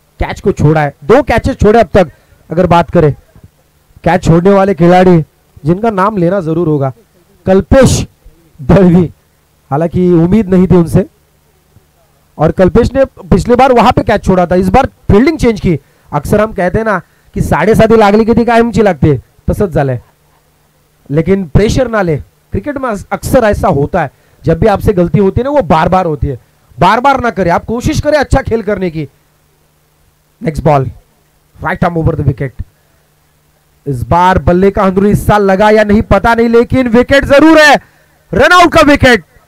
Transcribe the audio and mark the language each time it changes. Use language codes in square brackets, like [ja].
[hi] Catch को छोड़ा है, 2 कैचेस छोड़े अब तक। अगर बात करें कैच छोड़ने वाले खिलाड़ी जिनका नाम लेना जरूर होगा, कल्पेश दलवी, हालांकि उम्मीद नहीं थी उनसे, और कल्पेश ने पिछली बार वहां पे कैच छोड़ा था, इस बार फील्डिंग चेंज की। अक्सर हम कहते हैं ना कि [mr] 7.5 लागली किती कायमची लागते, तसंच झालंय। [hi] लेकिन प्रेशर ना ले, क्रिकेट में अक्सर ऐसा होता है, जब भी आपसे गलती होती है ना वो बार बार होती है, बार बार ना करें, आप कोशिश करें अच्छा खेल करने की। Next ball, right arm over the wicket. इस बार बल्ले का अंदरूनी हिस्सा लगा या नहीं पता नहीं, लेकिन विकेट जरूर है, रन आउट का विकेट।